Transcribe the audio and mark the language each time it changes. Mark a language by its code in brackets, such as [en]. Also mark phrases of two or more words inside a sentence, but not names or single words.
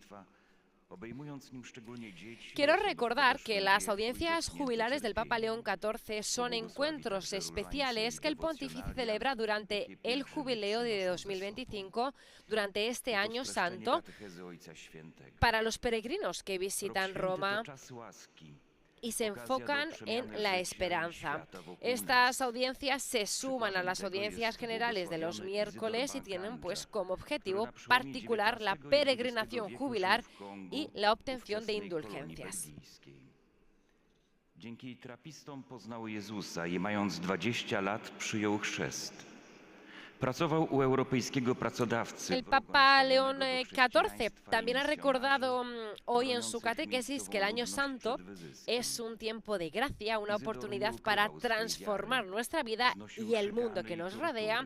[es] Quiero recordar que las audiencias jubilares del Papa León XIV son encuentros especiales que el pontífice celebra durante el jubileo de 2025, durante este año santo, para los peregrinos que visitan Roma y se enfocan en la esperanza. Estas audiencias se suman a las audiencias generales de los miércoles y tienen pues como objetivo particular la peregrinación jubilar y la obtención de indulgencias. [pl] Dzięki trapistom poznał Jezusa i mając 20 lat przyjął chrzest. [es] El Papa León XIV también ha recordado hoy en su catequesis que el Año Santo es un tiempo de gracia, una oportunidad para transformar nuestra vida y el mundo que nos rodea.